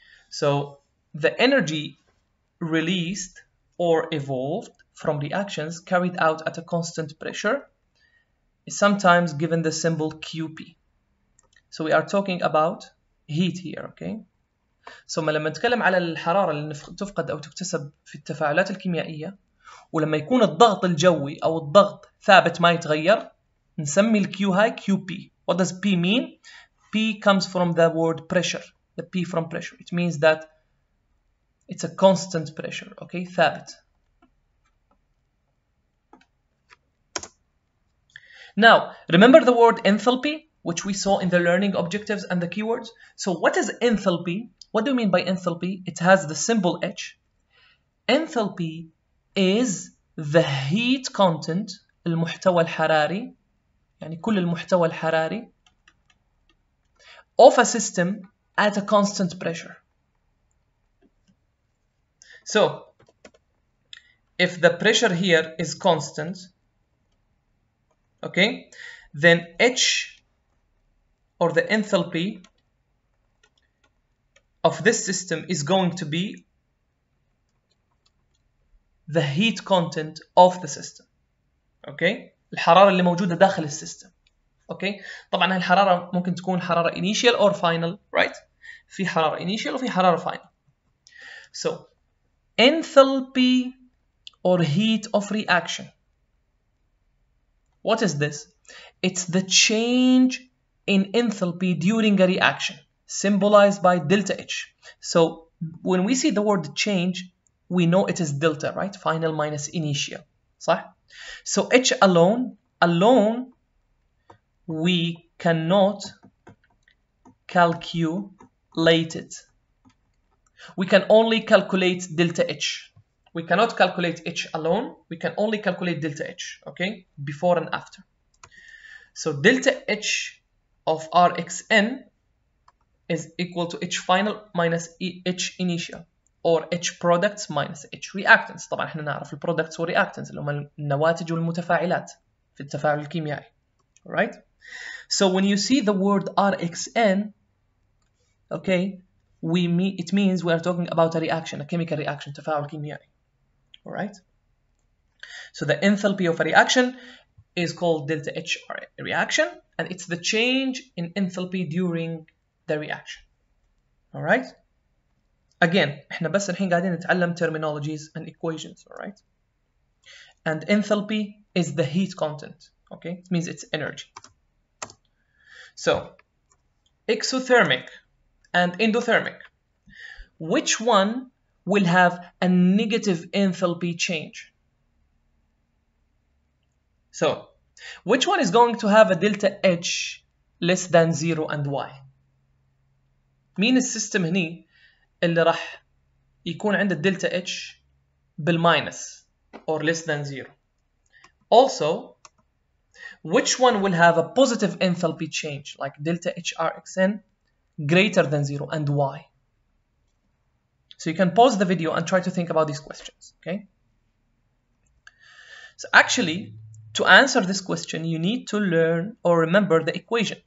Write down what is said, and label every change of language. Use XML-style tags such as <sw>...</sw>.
<en>So the energy released or evolved from reactions carried out at a constant pressure is sometimes given the symbol QP. So we are talking about heat here, okay?</en> <ar>ثم لما نتكلم على الحرارة اللي تفقد أو تكتسب في التفاعلات الكيميائية ولما يكون الضغط الجوي أو الضغط ثابت ما يتغير نسمي الكيو هاي QP.</ar> <en>What does P mean? P comes from the word pressure. The P from pressure. It means that it's a constant pressure, okay?</en> <ar>ثابت.</ar> <en>Now, remember the word enthalpy, which we saw in the learning objectives and the keywords? So what is enthalpy? What do you mean by enthalpy? It has the symbol H. Enthalpy is the heat content,</en> <ar>المحتوى الحراري, يعني كل المحتوى الحراري</ar> <en>of a system at a constant pressure. So, if the pressure here is constant, okay, then H, or the enthalpy of this system, is going to be the heat content of the system.</en> <ar>Okay, الحرارة اللي موجودة داخل السيستم. Okay, طبعا هالحرارة ممكن تكون حرارة</ar> <en>initial or final, right?</en> <ar>في حرارة initial وفي حرارة final.</ar> <en>So, enthalpy or heat of reaction. What is this? It's the change in enthalpy during a reaction, symbolized by delta H. So when we see the word change, we know it is delta, right? Final minus initial.</en> <ar>صح?</ar> <en>So H alone, we cannot calculate it. We can only calculate delta H. We cannot calculate H alone. We can only calculate delta H, okay? Before and after. So delta H of Rxn is equal to H final minus H initial, or H products minus H reactants.</en> <ar>طبعا احنا نعرف البرودكتس والreactants اللي هم النواتج والمتفاعلات في التفاعل الكيميائي.</ar> <en>Alright? So when you see the word Rxn, okay, it means we are talking about a reaction, a chemical reaction,</en> <ar>تفاعل كيميائي.</ar> <en>Alright? So the enthalpy of a reaction is called delta H reaction, and it's the change in enthalpy during the reaction. Alright?</en> <ar>Again, احنا بس الحين قاعدين نتعلم</ar> <en>terminologies and equations, alright? And enthalpy is the heat content, okay? It means it's energy. So, exothermic and endothermic. Which one will have a negative enthalpy change? So, which one is going to have a delta H less than 0 and Y?</en> <ar>مين السيستم هني اللي راح يكون عنده الدلتا H بالماينس</ar> <en>or less than 0? Also, which one will have a positive enthalpy change like delta HRXN greater than 0 and why? So you can pause the video and try to think about these questions, okay? So actually, to answer this question, you need to learn or remember the equation.</en>